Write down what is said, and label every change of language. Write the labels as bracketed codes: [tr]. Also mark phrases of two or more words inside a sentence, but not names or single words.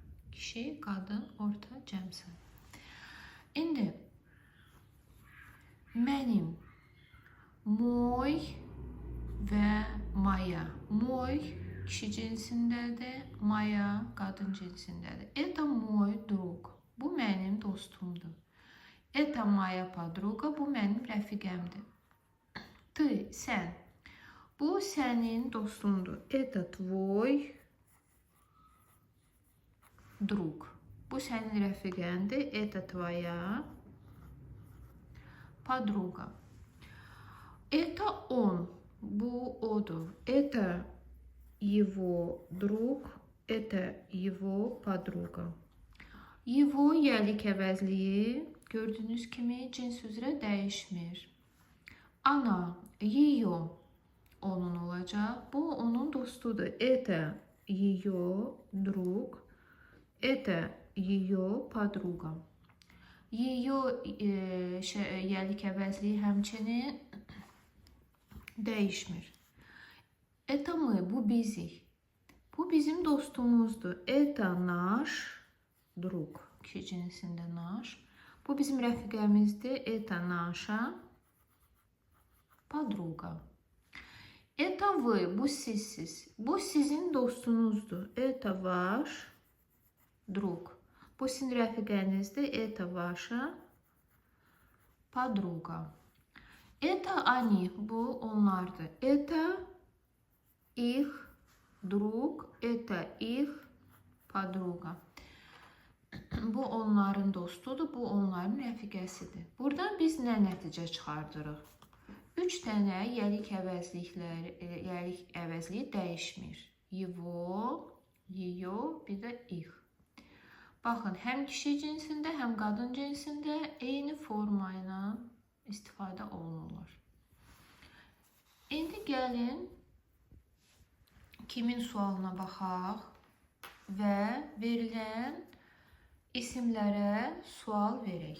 [az] Kişi, qadın, orta, cəm sayda. İndi mənim, moy və maya. Moy kişi cinsindədir, maya qadın cinsindədir. [ru] Это мой друг. [az] Bu mənim dostumdur. [ru] Это моя подруга. [az] Bu mənim rəfiqəmdir. Ты, sən. Bu sənin dostundur. [ru] Это твой друг. [az] Bu sənin rəfiqəndir. [ru] Это твоя подруга. Это он. [az] Bu odur. [ru] Это его друг. Это его подруга. [az] Его yiyəlik əvəzliyi gördüyünüz kimi cins üzrə dəyişmir. Ana, ее onun olacaq. Bu onun dostudur. [ru] Это ее друг. Это ее подруга. [az] Ее yiyəlik əvəzliyi həmçinin dəyişmir. [ru] Это мы, [az] bu bizik. Bu bizim dostumuzdur. [ru] Это наш друг. [az] Kişi cinsində наш. Bu bizim rəfiqəmizdir. [ru] Это наша подруга. Это вы, [az] bu sizsiz. Bu sizin dostunuzdur. [ru] Это ваш друг. [az] Bu sizin rəfiqənizdir. [ru] Это ваша подруга. Это они, [az] bu onlardır. [ru] Это их друг, это их подруга. [az] Bu onların dostudur, bu onların rəfiqəsidir. Buradan biz nə nəticə çıxardırıq? 3 dənə yiyəlik əvəzliyi dəyişmir. [ru] Его, ее, [az] bir də их. Baxın, həm kişi cinsində, həm qadın cinsində eyni forma ilə istifadə olunurlar. İndi gəlin kimin sualına baxaq və verilən isimlərə sual verək.